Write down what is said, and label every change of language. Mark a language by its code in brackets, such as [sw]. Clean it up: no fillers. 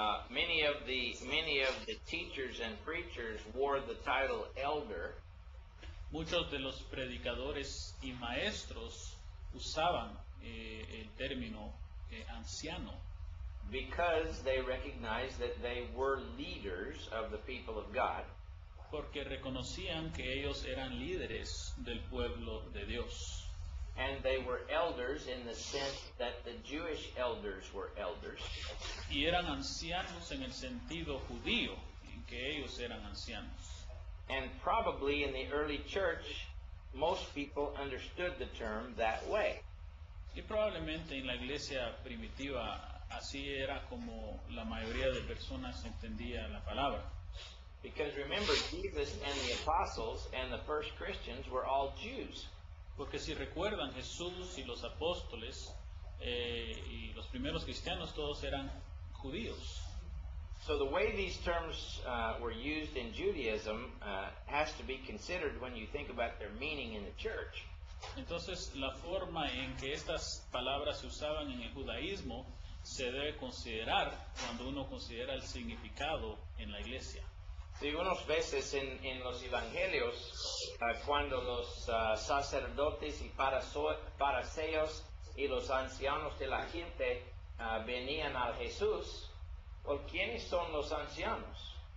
[en] Many of the teachers and preachers wore the title elder [es] Muchos de los predicadores y maestros usaban el término anciano [en] because they recognized that they were leaders of the people of God, [es] porque reconocían que ellos eran líderes del pueblo de Dios. [en] and they were elders in the sense that the Jewish elders were elders, [es] Y eran ancianos en el sentido judío, en que ellos eran ancianos. [en] and probably in the early church, most people understood the term that way. [es] Y probablemente en la iglesia primitiva así era como la mayoría de personas entendía la palabra. [en] Because remember, Jesus and the apostles and the first Christians were all Jews. [es] Porque si recuerdan, Jesús y los apóstoles y los primeros cristianos todos eran judíos. [en] So the way these terms were used in Judaism has to be considered when you think about their meaning in the church. [es] Entonces la forma en que estas palabras se usaban en el judaísmo se debe considerar cuando uno considera el significado en la iglesia. Sí, unas veces en los evangelios, cuando los sacerdotes y fariseos y los ancianos de la gente venían a Jesús, ¿o quiénes son los ancianos?